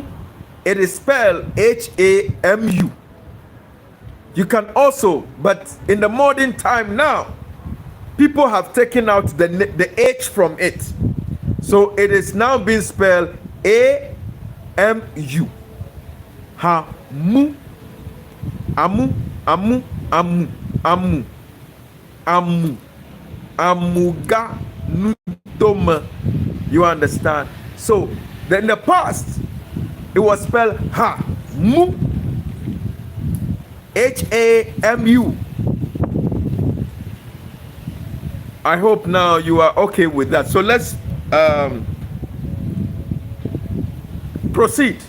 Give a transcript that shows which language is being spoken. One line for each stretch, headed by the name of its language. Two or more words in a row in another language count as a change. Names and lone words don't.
English: It is spelled Hamu. You can also, but in the modern time now, people have taken out the H from it. So it is now being spelled A-M-U. Hamu. Amu. Amu. Amu. Amu. Amu. Amuga Nutoma. You understand? So in the past, it was spelled Ha-Mu. H-A-M-U. I hope now you are okay with that. So let's proceed.